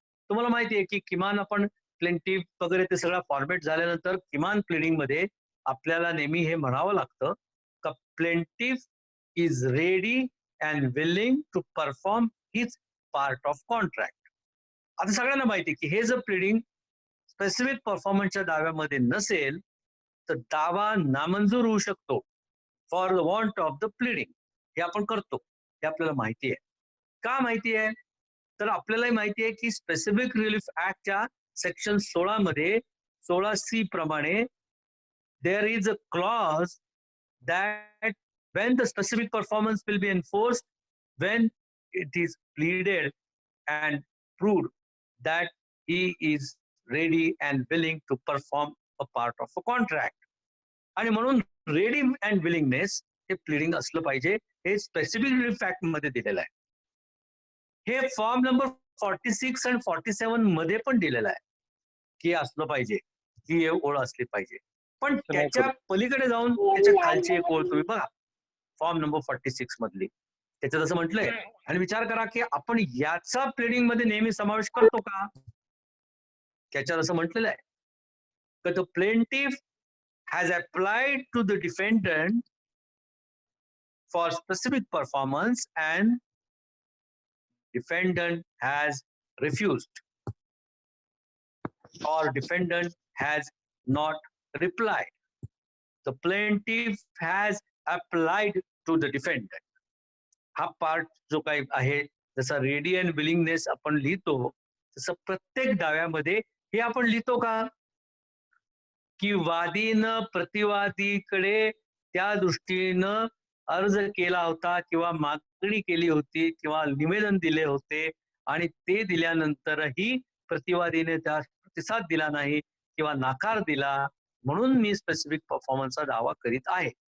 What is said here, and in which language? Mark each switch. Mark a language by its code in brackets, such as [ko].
[mr] तुम्हाला माहिती आहे की किमान आपण प्लेंटिव्ह वगैरे ते सगळं फॉर्मेट झाल्यानंतर किमान प्लीडिंग मध्ये आपल्याला नेहमी हे म्हणावं लागतं का [en] Plaintiff is ready and willing to perform his part of contract. [mr] आता सगळ्यांना माहिती आहे की हे जर प्लीडिंग स्पेसिफिक परफॉर्मन्सच्या दाव्यामध्ये नसेल तर दावा नामंजूर होऊ शकतो [en] For the want of the pleading. [mr] हे आपण करतो, हे आपल्याला माहिती आहे. का माहिती आहे? तर आपल्यालाही माहिती आहे की स्पेसिफिक रिलीफ ऍक्टच्या सेक्शन 16 मध्ये 16C प्रमाणे [en] There is a clause that when the specific performance will be enforced when it is pleaded and proved that he is ready and willing to perform a part of a contract. [mr] आणि म्हणून ready and willingness हे pleading असलं पाहिजे, हे specific relief act मध्ये दिलेलं आहे. हे फॉर्म नंबर 46 आणि 47 मध्ये पण दिलेलं आहे की असलं पाहिजे, ही ओळ असली पाहिजे. पण त्याच्या पलीकडे जाऊन त्याच्या खालची एक ओळ तुम्ही बघा फॉर्म नंबर 46 मधली, त्याच्यात असं म्हटलंय. आणि विचार करा की आपण याचा प्लीडिंग मध्ये नेहमी समावेश करतो का? त्याच्यात असं म्हटलेलं आहे की [en] The plaintiff has applied to the defendant for specific performance and defendant has refused or defendant has not replied. The plaintiff has applied to the defendant. [mr] हा पार्ट जो काही आहे, जसा रेडी अँड विलिंगनेस आपण लिहितो तसं प्रत्येक दाव्यामध्ये हे आपण लिहितो का की वादीनं प्रतिवादीकडे त्या दृष्टीनं अर्ज केला होता किंवा मागणी केली होती किंवा निवेदन दिले होते आणि ते दिल्यानंतरही प्रतिवादीने त्या प्रतिसाद दिला नाही किंवा नाकार दिला म्हणून मी स्पेसिफिक परफॉर्मन्सचा दावा करीत आहे.